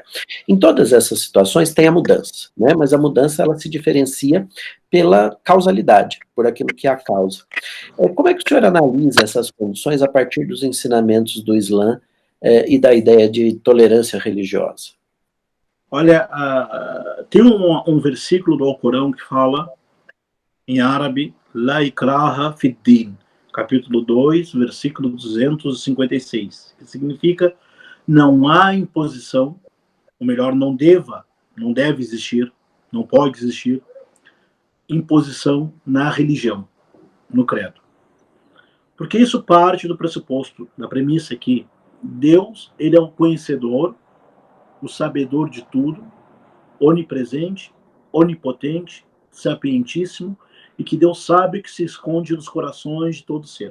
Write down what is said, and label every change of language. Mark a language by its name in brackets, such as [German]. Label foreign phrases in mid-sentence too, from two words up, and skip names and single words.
[Portuguese] Em todas essas situações tem a mudança, né? Mas a mudança ela se diferencia pela causalidade, por aquilo que é a causa. Como é que o senhor analisa essas condições a partir dos ensinamentos do Islã e da ideia de tolerância religiosa? Olha, tem um versículo do Alcorão que fala em árabe, [Arabic] لا إكراه في الدين, [Portuguese] capítulo 2, versículo 256, que significa não há imposição, ou melhor, não deve existir, não pode existir imposição na religião, no credo. Porque isso parte do pressuposto, da premissa que Deus, ele é o conhecedor, o sabedor de tudo, onipresente, onipotente, sapientíssimo, e que Deus sabe que se esconde nos corações de todo ser.